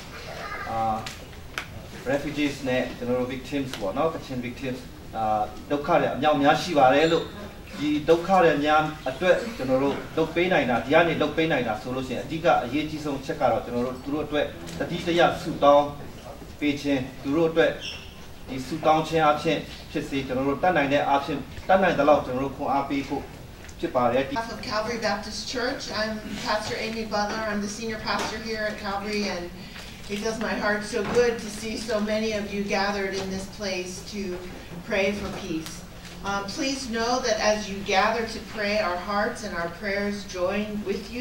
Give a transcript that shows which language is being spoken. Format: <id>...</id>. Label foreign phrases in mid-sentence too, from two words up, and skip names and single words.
<my>refugees နဲ့ကျွန်တော်တို့ victims ပေါ့နော်ကချင် victims ဒုက္ခတွေအများများရှိပါတယ်လို့ဒီဒုက္ခတွေများအတွက်ကျွန်တော်တို့လုပ်ပေးနိုင်တာဒီကနေလုပ်ပေးနိုင်တာဆိုလို့ရှိရင်အဓိကအရေးကြီးဆုံးချက်ကတော့ကျွန်တော်တို့သူတို့အတွက်တတိတရဆူတောင်းပေးခြင်းသူတို့အတွက်ဒီဆူတောင်းခြင်းအဖြစ်ဖြစ်စေကျွန်တော်တို့တတ်နိုင်တဲ့အဖြစ်တတ်နိုင်တဲ့လောက်ကျွန်တော်တို့ခွန်အားပေးဖို့ဖြစ်ပါတယ်</my> <en>Of Calvary Baptist Church, I'm Pastor Amy Butler. I'm the senior pastor here at Calvary, and it does my heart so good to see so many of you gathered in this place to pray for peace. Please know that as you gather to pray, our hearts and our prayers join with you.</en>